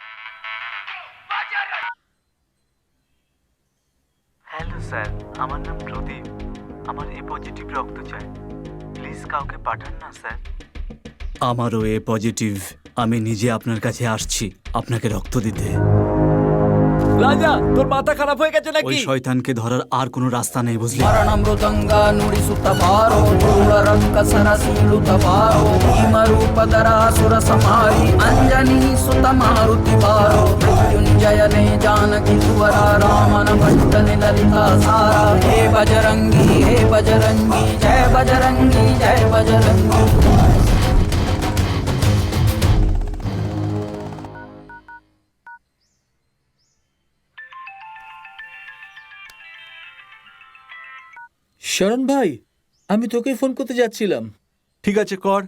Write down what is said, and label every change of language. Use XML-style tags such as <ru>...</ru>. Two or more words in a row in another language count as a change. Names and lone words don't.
<en>hello sir,</en> <bn>আমার নাম প্রদীপ। আমার</bn> <en>A positive</en> <bn>রক্ত চাই, প্লিজ কাউকে পাঠান না স্যার। আমারও</bn> <en>A positive.</en> <bn>আমি নিজে আপনার কাছে আসছি আপনাকে রক্ত দিতে। রাজা, তোর মাথা খারাপ হয়ে গেছে ওই নাকি? শয়তানকে ধরার আর কোনো রাস্তা নেই বুঝলি?</bn> <kn>ಮರಣ ಮೃದಂಗ ನುಡಿಸುತ್ತ ಬಾರೋ ಧೂಳ ರಕ್ಕಸರ ಸೀಳುತ್ತ ಬಾರೋ ಭೀಮರೂಪಧರ ಸುರ ಸಮಾರಿ ಅಂಜನಿ ಸುತ ಮಾರುತಿ ಬಾರೋ ಮೃತ್ಯುಂಜಯನೇ ಜಾನಕಿ ತುವರ ರಾಮನ ಭಟ್ಟನೆ ಲಲಿತಾ ಸಾರ ಹೇ ಬಜರಂಗಿ ಜಯ ಬಜರಂಗಿ ಜಯ ಬಜರಂಗಿ।</kn> <bn>শরণ ভাই, আমি তোকে ফোন করতে যাচ্ছিলাম। ঠিক আছে, কর।</bn>